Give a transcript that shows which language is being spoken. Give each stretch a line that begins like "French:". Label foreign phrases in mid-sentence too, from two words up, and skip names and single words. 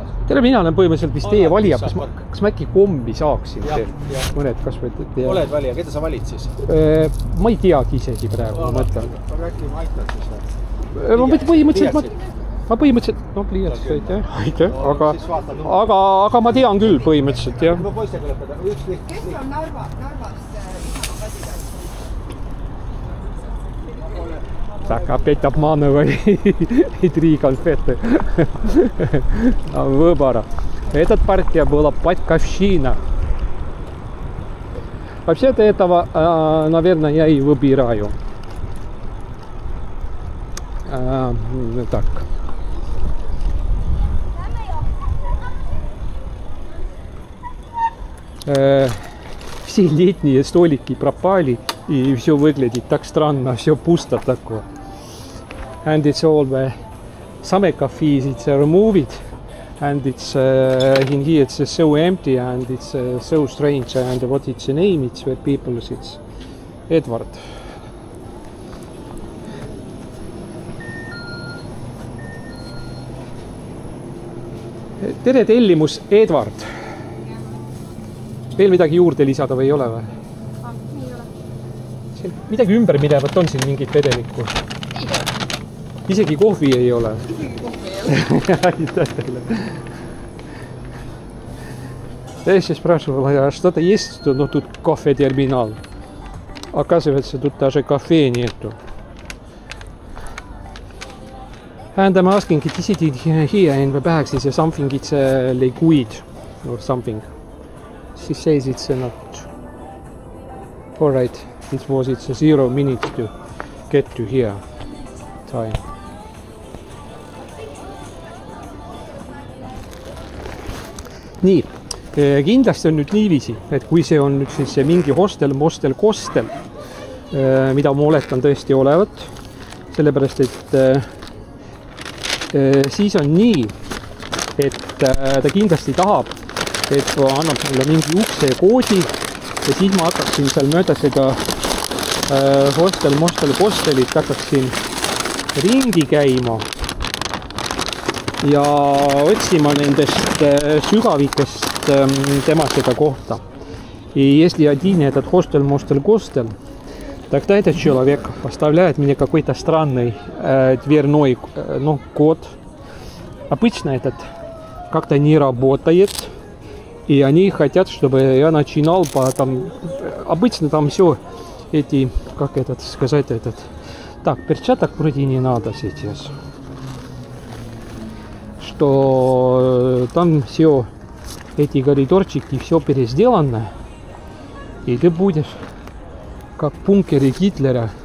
Estonian: tere, mina olen põhimõtteliselt vist teie valija, kas ma äkki kombi saaksin mõned, kas või teie... Oled valija, keda sa valid siis? Ma ei teagi isegi praegu, ma mõtlen. Aga äkki ma aitan siis? Ma põhimõtteliselt, no pliiats, aitäh, aga ma tean küll põhimõtteliselt, jah. Ma poistega lõpetan, üks liht. Kes on Narvas
Russian: Так, опять обманывай 3 конфеты. Выбора. Эта партия была Батьковщина. Вообще-то этого, наверное, я и выбираю. Так. Все летние столики пропали, и все выглядит так странно, все пусто такое.
English: And it's all the summer cafes, it's removed, and it's in here it's so empty and it's so strange. And what it's the name? It's where people it's Edward.
Estonian: Tere, tellimus Edward. Veel midagi juurde lisada või ei ole või? Ei ole. Midagi ümber minevat on siin mingit vedelikku? Ei ole. Isegi kohvi ei ole? Isegi kohvi ei ole. Aitäh teile.
Russian: Я еще спрашивала, а что-то есть? Ну, тут кофе-терминал. Оказывается, тут даже кафе нету.
English: And I'm asking, is it here in the bags? Is there something, it's a liquid or something? She says it's not. Alright, it's 0 minutes to get to here time.
Estonian: Nii, kindlasti on nüüd niiviisi, et kui see on nüüd siis mingi hostel, mostel, kostel, mida ma oletan tõesti olevat, sellepärast et siis on nii, et ta kindlasti tahab, et annab mulle mingi ukse koodi ja siis ma hakkaksin seal mööda seda hostel, mostel, kostelit hakkaksin ringi käima ja otsima nendest sügavikest tema seda kohta.
Russian: И если один этот хостел, мостел, костел, тогда этот человек поставляет мне какой-то странный дверной код. Обычно этот как-то не работает, и они хотят, чтобы я начинал обычно там все эти, как этот сказать, так, перчаток вроде не надо сейчас, что там все эти коридорчики, все пересделано, и ты будешь как в бункере Гитлера.